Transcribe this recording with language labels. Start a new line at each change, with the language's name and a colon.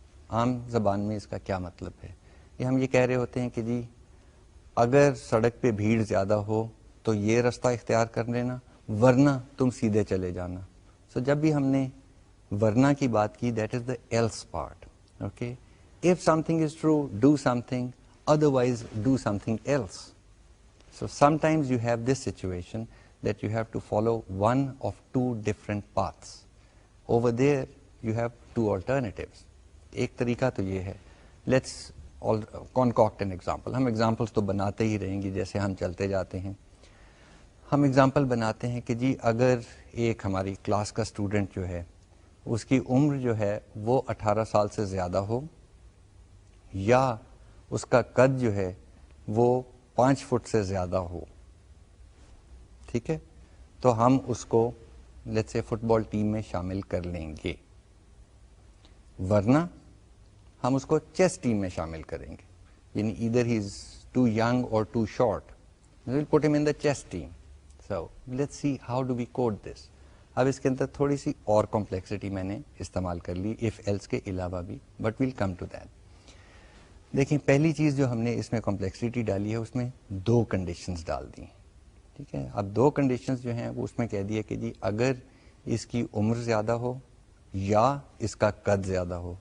Urdu: عام زبان میں اس کا کیا مطلب ہے, یہ ہم یہ کہہ رہے ہوتے ہیں کہ جی اگر سڑک پہ بھیڑ زیادہ ہو تو یہ رستہ اختیار کر لینا ورنہ تم سیدھے چلے جانا. سو جب بھی ہم نے ورنہ کی بات کی
English: That is the else part. Okay, if something is true do something, otherwise do something else. So sometimes you have this situation that you have to follow one of two different paths. Over there you have two alternatives.
Urdu: ایک طریقہ تو یہ ہے.
English: Let's concoct an example.
Urdu: ہم examples تو بناتے ہی رہیں گے جیسے ہم چلتے جاتے ہیں. ہم example بناتے ہیں کہ جی اگر ایک ہماری کلاس کا اسٹوڈنٹ جو ہے اس کی عمر جو ہے وہ 18 سال سے زیادہ ہو یا اس کا قد جو ہے وہ 5 فٹ سے زیادہ ہو, ٹھیک ہے, تو ہم اس کو
English: let's say
Urdu: fit ball team میں شامل کر لیں گے, ورنہ ہم اس کو چیس ٹیم میں شامل کریں گے.
English: یعنی either he is too young or too short, we will put him in the chess team. So let's see how do we code this.
Urdu: اب اس کے اندر تھوڑی سی اور کمپلیکسٹی میں نے استعمال کر لی if else کے علاوہ بھی,
English: but we'll come to that.
Urdu: دیکھیں پہلی چیز جو ہم نے اس میں کمپلیکسٹی ڈالی ہے اس میں 2 کنڈیشنز ڈال دی. ٹھیک ہے. اب دو کنڈیشنز جو ہیں وہ اس میں کہہ دیا کہ جی اگر اس کی عمر زیادہ ہو یا اس کا قد زیادہ ہو.